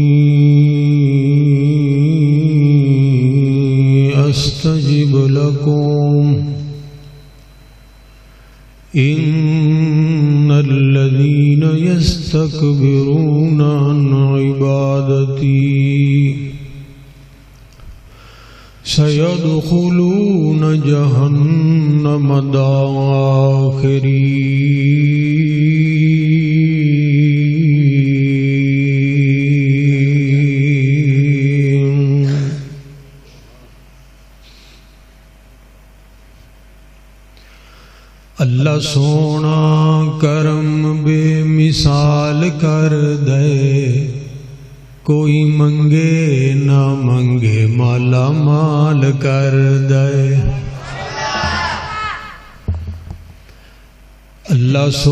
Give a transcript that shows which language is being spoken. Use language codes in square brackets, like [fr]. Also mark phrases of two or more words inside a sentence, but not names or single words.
[ar] أستجب لكم إن الذين يستكبرون عن عبادتي سيدخلون جهنم [pa] داخرين اللہ سونا کرم بے مثال کر دے کوئی منگے نہ منگے مالا مال کر دے اللہ